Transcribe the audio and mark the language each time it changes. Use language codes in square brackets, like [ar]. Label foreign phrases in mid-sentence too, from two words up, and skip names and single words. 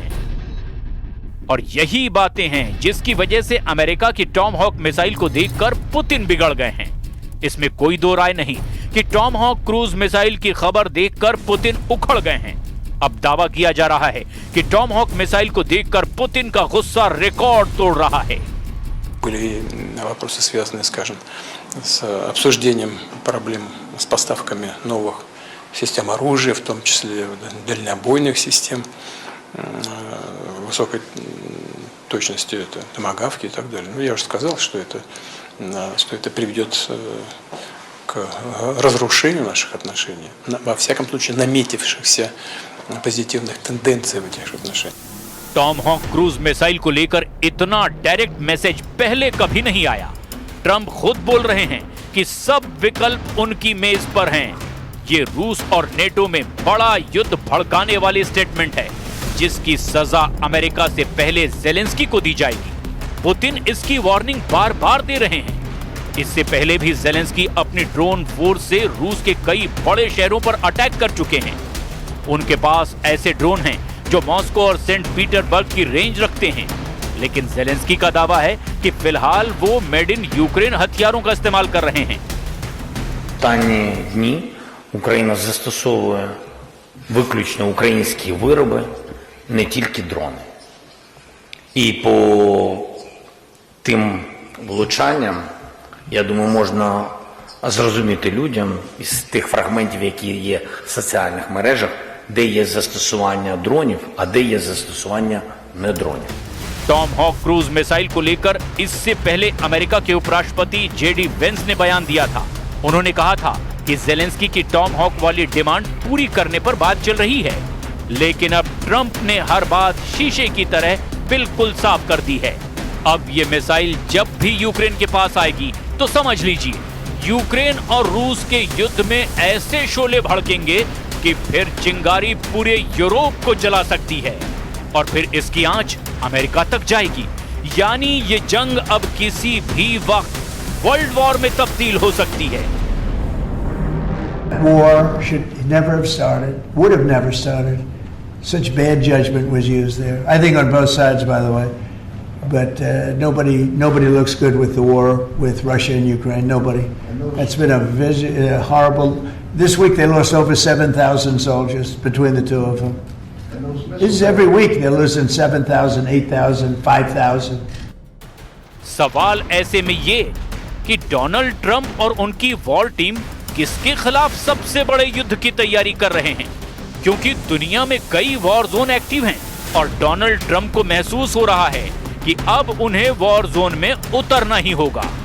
[hi] और यही बातें हैं जिसकी वजह से अमेरिका की टॉमहॉक मिसाइल को देखकर पुतिन बिगड़ गए हैं। इसमें कोई दो राय नहीं कि टॉमहॉक [en] cruise missile [hi] की खबर देखकर पुतिन उखड़ गए हैं। अब दावा किया जा रहा है कि टॉमहॉक मिसाइल को देखकर पुतिन का गुस्सा रिकॉर्ड तोड़ रहा है। [ru] Были вопросы, связанные, скажем, с обсуждением проблем с поставками новых систем оружия, в том числе дальнобойных систем, высокой точности, это томагавки и так далее. Ну, я уже сказал, что это приведет к разрушению наших отношений, во всяком случае наметившихся позитивных тенденций в этих отношениях. [hi] टॉम हॉक [en] cruise missile [hi] को लेकर इतना [en] direct message [hi] पहले कभी नहीं आया। ट्रंप खुद बोल रहे हैं कि सब विकल्प उनकी मेज पर हैं। ये रूस और नेटो में बड़ा युद्ध भड़काने वाली स्टेटमेंट है, जिसकी सजा अमेरिका से पहले जेलेंस्की को दी जाएगी। पुतिन इसकी वार्निंग बार बार दे रहे हैं। इससे पहले भी जेलेंस्की अपनी [en] drone force [hi] से रूस के कई बड़े शहरों पर अटैक कर चुके हैं। उनके पास ऐसे ड्रोन हैं जो मॉस्को और सेंट पीटर्सबर्ग की रेंज रखते हैं, लेकिन जेलेंस्की का दावा है कि फिलहाल वो [en] made in Ukraine [hi] हथियारों का इस्तेमाल कर रहे हैं। [uk] Останні дні Україна застосовує виключно українські вироби, не тільки дрони. І по тим влучанням, я думаю, можна зрозуміти людям із тих фрагментів, які є в соціальних мережах, де є застосування дронів, а де є застосування не дронів. [hi] टॉम हॉक [en] cruise missile [hi] को लेकर इससे पहले अमेरिका के उपराष्ट्रपति जेडी वेंस ने बयान दिया था। उन्होंने कहा था कि जेलेंस्की की टॉम हॉक वाली डिमांड पूरी करने पर बात चल रही है, लेकिन अब ट्रंप ने हर बात शीशे की तरह बिल्कुल साफ कर दी है। अब ये मिसाइल जब भी यूक्रेन के पास आएगी तो समझ लीजिए, यूक्रेन और रूस के युद्ध में ऐसे शोले भड़केंगे कि फिर चिंगारी पूरे यूरोप को जला सकती है और फिर इसकी आंच अमेरिका तक जाएगी। यानी ये जंग अब किसी भी वक्त [en] world war [hi] में तब्दील हो सकती है। [en] War should never have started, would have never started. Such bad judgment was used there. I think on both sides, by the way. But nobody looks good with the war with Russia and Ukraine. Nobody. That's been a horrible. This week they lost over 7,000 soldiers between the two of them. This is every week they're losing 7,000, 8,000, 5,000. [hi] सवाल ऐसे में ये कि डोनाल्ड ट्रंप और उनकी [en] war team [hi] किसके खिलाफ सबसे बड़े युद्ध की तैयारी कर रहे हैं, क्योंकि दुनिया में कई [en] war zone active [hi] हैं और डोनाल्ड ट्रंप को महसूस हो रहा है कि अब उन्हें [en] war zone [hi] में उतरना ही होगा।